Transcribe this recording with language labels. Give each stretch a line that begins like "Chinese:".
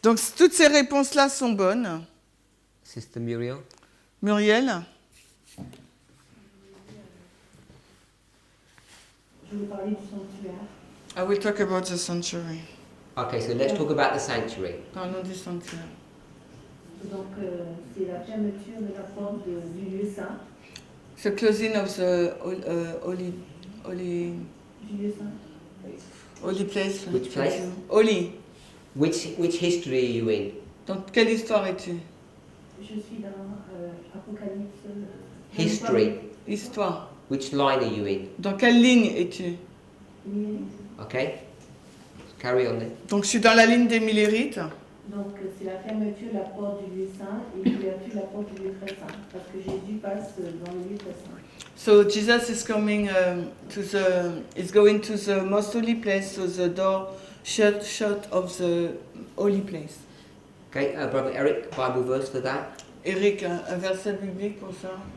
French: Donc toutes ces réponses-là sont bonnes.
English: Sister Muriel?
French: Muriel? Je vais parler du sanctuaire.
English: I will talk about the sanctuary. Okay, so let's talk about the sanctuary.
French: Parlons du sanctuaire. Donc, c'est la fermeture de la porte du lieu saint.
English: The closing of the holy
French: Du lieu saint.
English: holy place. Which place? Holy. Which history are you in?
French: Dans quelle histoire es-tu? Je suis dans Apocalypse.
English: History.
French: Histoire.
English: Which line are you in?
French: Dans quelle ligne es-tu?
English: Okay. Carry on then.
French: Donc je suis dans la ligne des millérites. Donc, c'est la fermeture de la porte du lieu saint et l'ouverture de la porte du lieu très saint. Parce que Jésus passe dans le lieu très saint.
English: So Jesus is coming is going to the most holy place, so the door shut of the holy place. Okay, Brother Eric, Bible verse for that.
French: Eric, un verset biblique pour ça.